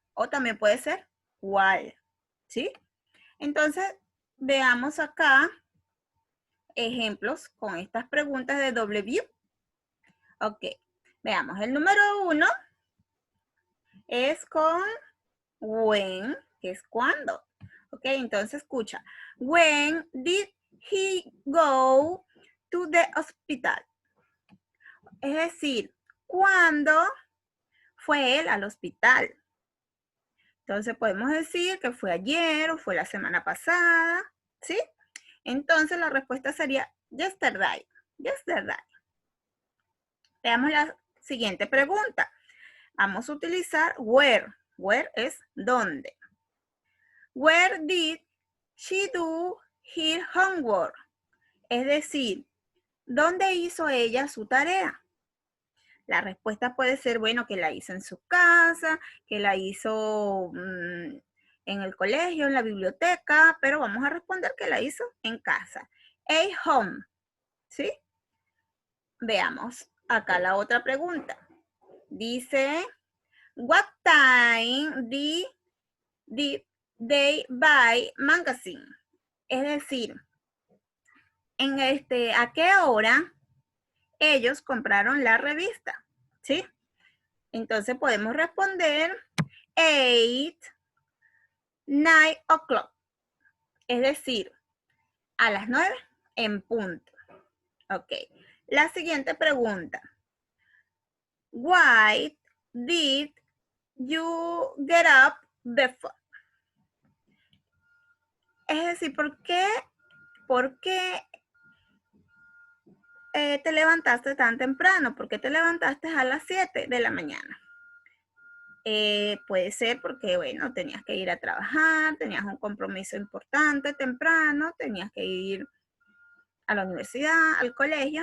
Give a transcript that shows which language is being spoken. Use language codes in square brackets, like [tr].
[es] O también puede ser cuál. ¿Sí? Entonces, veamos acá ejemplos con estas preguntas de W. Ok, veamos. El número 1 es con when, que es cuando. Ok, entonces escucha. [en] When did he go to the hospital? [es] Es decir, ¿cuándo fue él al hospital? Entonces podemos decir que fue ayer o fue la semana pasada, ¿sí? Entonces la respuesta sería [en] yesterday. Yesterday. [es] Veamos la siguiente pregunta. Vamos a utilizar where. Where es dónde. [en] Where did she do her homework? [es] Es decir, ¿dónde hizo ella su tarea? La respuesta puede ser, bueno, que la hizo en su casa, que la hizo en el colegio, en la biblioteca, pero vamos a responder que la hizo en casa. [en] A home, [es] ¿sí? Veamos acá la otra pregunta. Dice, [en] what time did they buy magazine? [es] Es decir, ¿a qué hora ellos compraron la revista? ¿Sí? Entonces podemos responder 8, 9 [en] o'clock. [es] Es decir, a las 9 en punto. Ok. La siguiente pregunta. [en] Why did you get up before? [es] Es decir, ¿por qué te levantaste tan temprano? ¿Por qué te levantaste a las 7 de la mañana? Puede ser porque, bueno, tenías que ir a trabajar, tenías un compromiso importante temprano, tenías que ir a la universidad, al colegio.